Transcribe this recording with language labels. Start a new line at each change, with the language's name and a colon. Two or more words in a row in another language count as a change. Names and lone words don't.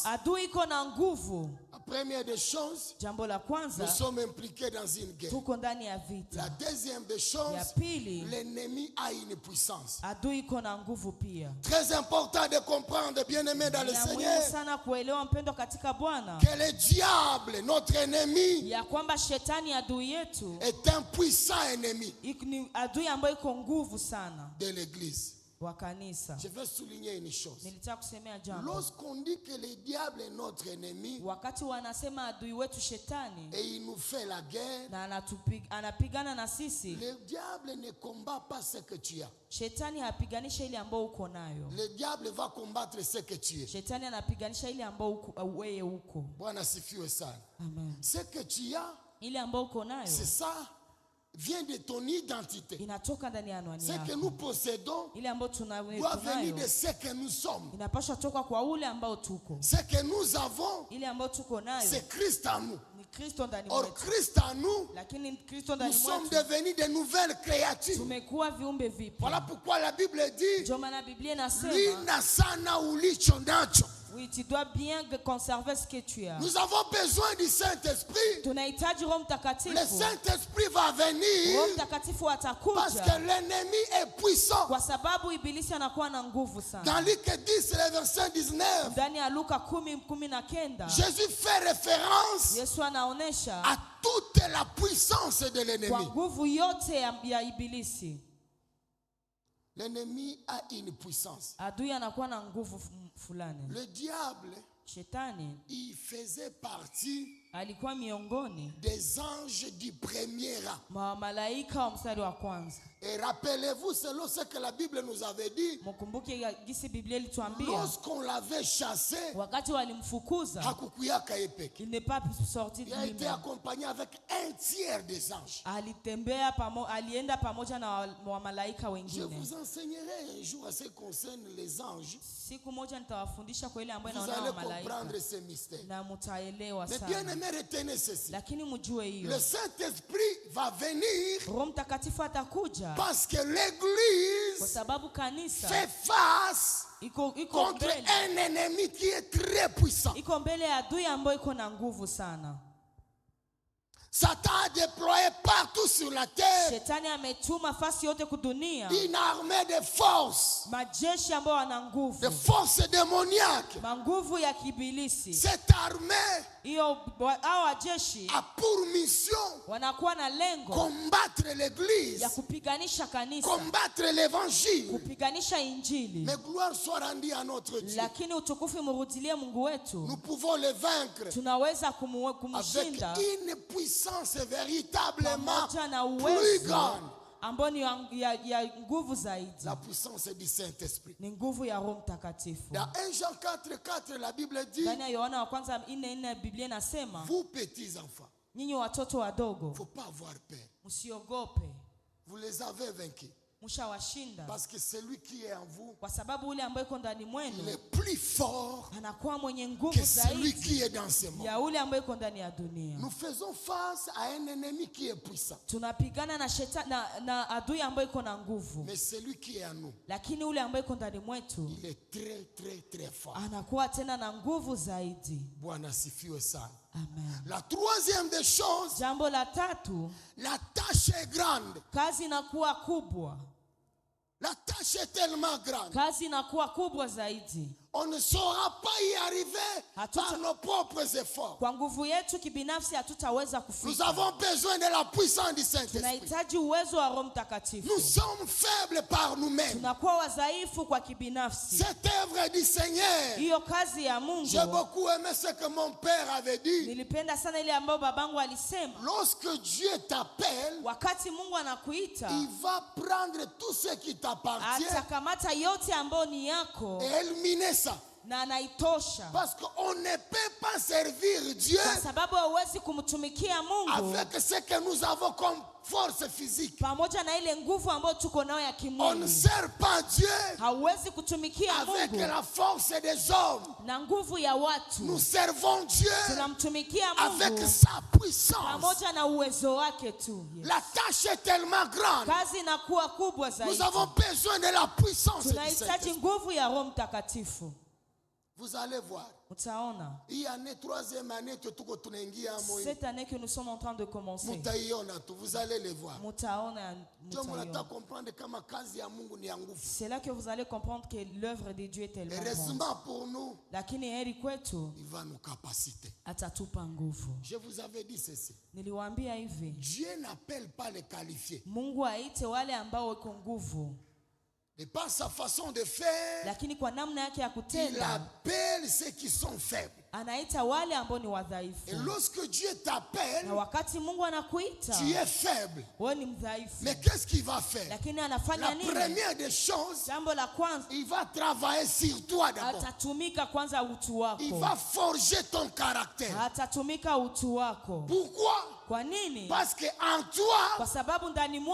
Swahili: Adui iko na nguvu.
French: La première des choses,
Swahili: Jambo la
French: nous
Swahili: kwanza,
French: sommes impliqués dans une guerre.
Swahili: tuko ndani ya
French: La
Swahili: vita.
French: deuxième des
Swahili: Ya
French: choses,
Swahili: pili,
French: l'ennemi a une puissance.
Swahili: adui iko na nguvu pia.
French: Très important de comprendre, bien-aimés dans le
Swahili: Ni ya muhimu
French: Seigneur,
Swahili: sana kuelewa mpendo katika Bwana
French: que le diable, notre ennemi,
Swahili: ya kwamba shetani adui yetu
French: est un puissant ennemi
Swahili: ni adui ambayo iko nguvu sana
French: de l'Église.
Swahili: wa kanisa.
French: Je vais souligner une chose.
Swahili: Nilitaka kusemea jambo.
French: Lorsqu'on dit que le diable est notre ennemi
Swahili: Wakati wanasema adui wetu shetani
French: et il nous fait la guerre,
Swahili: na anapigana na sisi,
French: le diable ne combat pas ce que tu as.
Swahili: shetani hapiganisha ile ambayo uko nayo.
French: Le diable va combattre ce que tu es.
Swahili: Shetani anapiganisha ile ambayo wewe uko. Bwana sifiwe sana. Amen.
French: Ce que tu as,
Swahili: Ile ambayo uko nayo
French: c'est ça, vient de ton identité.
Swahili: inatoka ndani ya anwani
French: Ce que
Swahili: yako.
French: nous possédons
Swahili: Ile ambayo
French: doit venir de
Swahili: tunayo
French: ce que nous sommes.
Swahili: inapaswa toka kwa ule ambao tuko.
French: Ce que nous avons,
Swahili: Ile ambayo tuko nayo
French: c'est Christ en nous.
Swahili: ni Kristo ndani
French: Or,
Swahili: mwetu.
French: Christ en nous,
Swahili: Lakini Kristo
French: nous
Swahili: ndani
French: sommes
Swahili: mwetu
French: devenus de nouvelles créatures.
Swahili: tumekuwa viumbe vipya.
French: Voilà pourquoi la Bible dit,
Swahili: Ndio maana Biblia inasema Lina sana ulicho nacho.
French: oui, tu dois bien conserver ce que tu as. Nous avons besoin du Saint-Esprit.
Swahili: Tunahitaji Roho Mtakatifu.
French: Le Saint-Esprit va
Swahili: Roho
French: venir
Swahili: Mtakatifu
French: parce
Swahili: atakuja
French: que l'ennemi est puissant.
Swahili: kwa sababu ibilisi anakuwa na nguvu sana.
French: Dans Luc 10, le verset 19,
Swahili: Ndani ya Luka 10:19
French: Jésus fait référence
Swahili: Yesu anaonesha
French: à toute la puissance de
Swahili: kwa
French: l'ennemi.
Swahili: nguvu yote ya ibilisi.
French: L'ennemi a une puissance.
Swahili: Adui anakuwa na nguvu fulani.
French: Le diable,
Swahili: Shetani
French: il faisait partie
Swahili: alikuwa miongoni
French: des anges du premier rang.
Swahili: mwa malaika wa mstari wa kwanza.
French: Et rappelez-vous, selon ce que la Bible nous avait dit,
Swahili: Mkumbuke gisi Biblia ilituambia lorsqu'on l'avait chassé, wakati walimfukuza hakukuyaka yeye peke.
French: il n'est pas sorti de Il a été lui-même. accompagné avec un tiers des anges.
Swahili: Alienda pamoja na wa malaika
French: Je
Swahili: wengine.
French: vous enseignerai un jour à ce qui concerne les anges.
Swahili: Siku moja nitawafundisha kwa ile ambayo
French: Vous
Swahili: inaona
French: allez
Swahili: wa malaika
French: comprendre ces mystères.
Swahili: na mtaelewa
French: Mais bien
Swahili: sana.
French: aimé, retenez ceci.
Swahili: Lakini mjue
French: Le
Swahili: hiyo
French: Saint-Esprit va venir
Swahili: Roho Mtakatifu atakuja
French: parce que
Swahili: kwa
French: l'Église
Swahili: sababu kanisa
French: fait face
Swahili: iko
French: contre
Swahili: mbele,
French: un ennemi qui est très puissant.
Swahili: iko mbele ya adui ambayo iko na nguvu sana.
French: Satan a déployé partout sur la terre
Swahili: Shetani ametuma fasi yote kudunia
French: une armée de forces,
Swahili: majeshi ambayo wana
French: de
Swahili: nguvu,
French: forces démoniaques.
Swahili: manguvu ya kibilisi.
French: Cette armée
Swahili: Hiyo hao wajeshi
French: a pour mission
Swahili: wanakuwa na lengo
French: combattre l'Église,
Swahili: ya kupiganisha kanisa,
French: combattre l'Évangile.
Swahili: kupiganisha injili.
French: Mais gloire soit rendue à notre Dieu.
Swahili: Lakini utukufu murudilie Mungu wetu.
French: Nous pouvons le vaincre
Swahili: Tunaweza
French: avec
Swahili: kumshinda
French: une puissance véritablement
Swahili: pamoja na
French: plus
Swahili: uwezo
French: grande.
Swahili: ambao ni ya nguvu zaidi.
French: La puissance du Saint-Esprit.
Swahili: Ni nguvu ya Roho Mtakatifu.
French: Dans 1 Jean 4:4, la Bible dit,
Swahili: Ndani ya Yohana wa kwanza 4:4 Biblia inasema,
French: vous petits enfants,
Swahili: nyinyi watoto wadogo
French: il ne faut pas avoir peur.
Swahili: msiogope.
French: Vous les avez vaincus.
Swahili: mshawashinda.
French: Parce que celui qui est en vous,
Swahili: Kwa sababu ule ambaye yuko ndani
French: il
Swahili: mwenu
French: est plus fort
Swahili: anakuwa mwenye nguvu
French: que celui qui
Swahili: zaidi
French: est dans ce monde.
Swahili: ya ule ambaye yuko ndani ya dunia.
French: Nous faisons face à un ennemi qui est puissant.
Swahili: Tunapigana na shetani na adui ambaye yuko na nguvu.
French: Mais celui qui est en nous,
Swahili: Lakini ule ambaye yuko ndani mwetu
French: il est très très très fort.
Swahili: anakuwa tena na nguvu zaidi. Bwana sifiwe sana. Amen.
French: La troisième des choses,
Swahili: Jambo la tatu,
French: la tâche est grande.
Swahili: kazi inakuwa kubwa.
French: La tâche est tellement grande.
Swahili: Kazi inakuwa kubwa zaidi.
French: On ne saura pas y arriver par nos propres efforts.
Swahili: Kwa nguvu yetu kibinafsi hatutaweza
French: Nous
Swahili: kufika.
French: avons besoin de la puissance du Saint-Esprit.
Swahili: Tunahitaji uwezo wa Roho Mtakatifu.
French: Nous sommes faibles par nous-mêmes.
Swahili: Tunakuwa wadhaifu kwa kibinafsi.
French: Cette œuvre du Seigneur,
Swahili: Hiyo kazi ya Mungu,
French: j'ai beaucoup aimé ce que mon père avait dit.
Swahili: nilipenda sana ile ambayo babangu alisema.
French: Lorsque Dieu t'appelle,
Swahili: Wakati Mungu anakuita,
French: il va prendre tout ce qui t'appartient
Swahili: atakamata yote ambayo ni yako
French: et éliminer ça.
Swahili: na anaitosha.
French: Parce qu'on ne peut pas servir Dieu
Swahili: Kwa sababu hauwezi kumtumikia Mungu
French: avec ce que nous avons comme force physique.
Swahili: pamoja na ile nguvu ambayo tuko nayo ya
French: On ne
Swahili: kimwili.
French: sert pas Dieu
Swahili: Hauwezi kutumikia
French: avec
Swahili: Mungu
French: la force des hommes.
Swahili: na nguvu ya watu.
French: Nous servons Dieu
Swahili: Tunamtumikia
French: avec
Swahili: Mungu
French: sa puissance.
Swahili: pamoja na uwezo wake tu. Yes.
French: La tâche est tellement grande.
Swahili: Kazi inakuwa kubwa
French: Nous
Swahili: zaidi.
French: avons besoin de la puissance du
Swahili: Tunahitaji
French: Saint-Esprit.
Swahili: nguvu ya Roho Mtakatifu.
French: Vous allez voir.
Swahili: Utaona
French: Hii année, troisième année,
Swahili: tuko tunaingia amo hii.
French: cette année que nous sommes en train de commencer.
Swahili: Mutaiona tu,
French: vous allez les voir.
Swahili: Mutaona, Ndio mnataka mutaiona. comprendre kama kazi ya Mungu ni ya nguvu.
French: C'est là que vous allez comprendre que l'œuvre de Dieu est tellement grande. Heureusement pour nous,
Swahili: Lakini heri kwetu
French: il va nous capaciter.
Swahili: atatupa nguvu.
French: Je vous avais dit ceci.
Swahili: Niliwaambia hivi,
French: Dieu n'appelle pas les qualifiés.
Swahili: Mungu aite wale ambao wako nguvu,
French: Et par sa façon de faire,
Swahili: lakini kwa namna yake ya
French: il
Swahili: kutenda
French: appelle ceux qui sont faibles.
Swahili: anaita wale ambao ni
French: Et
Swahili: wadhaifu.
French: lorsque Dieu t'appelle,
Swahili: Na wakati Mungu anakuita,
French: tu es faible.
Swahili: wewe ni mdhaifu.
French: Mais qu'est-ce qu'il va faire?
Swahili: Lakini
French: La
Swahili: anafanya nini?
French: première des choses,
Swahili: Jambo la kwanza,
French: il va travailler sur toi d'abord.
Swahili: atatumika kwanza utu
French: Il
Swahili: wako.
French: va forger ton caractère.
Swahili: Atatumika utu wako.
French: Pourquoi?
Swahili: Kwa nini?
French: Parce qu'en toi,
Swahili: Kwa sababu ndani
French: il